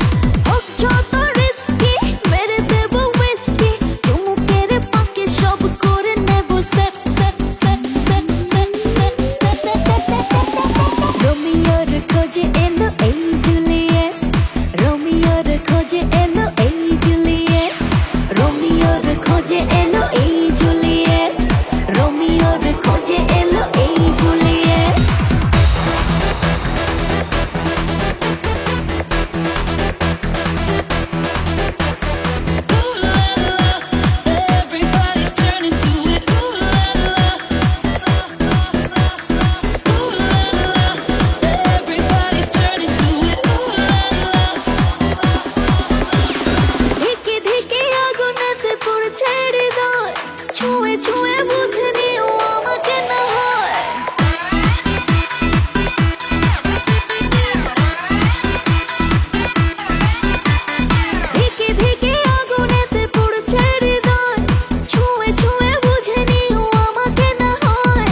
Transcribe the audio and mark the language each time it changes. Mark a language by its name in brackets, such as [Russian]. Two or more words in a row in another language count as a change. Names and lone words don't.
[Bangla] হোক যত রিস্কি, মেরে দেবো হুইস্কি, চুমুকের পাকে সব করে নেবো সেট সেট সেট সেট সেট সেট সেট সেট। রোমিওর খোঁজে এলো এই জুলিয়েট, রোমিওর খোঁজে এলো এই জুলিয়েট, রোমিওর খোঁজে এলো এই জুলিয়েট, রোমিওর খোঁজে এলো এই জুলিয়েট। [English] Everybody's turning to it. Ooh la la. Ooh la la. Everybody's turning to it. Ooh la la. [Bangla] ধিকে ধিকে আগুনেতে পড়ছে হৃদয়, ছুঁয়ে ছুঁয়ে বুঝে নিও আমাকে না হয়। ধিকে ধিকে আগুনেতে পড়ছে হৃদয়, ছুঁয়ে ছুঁয়ে বুঝে নিও আমাকে না হয়।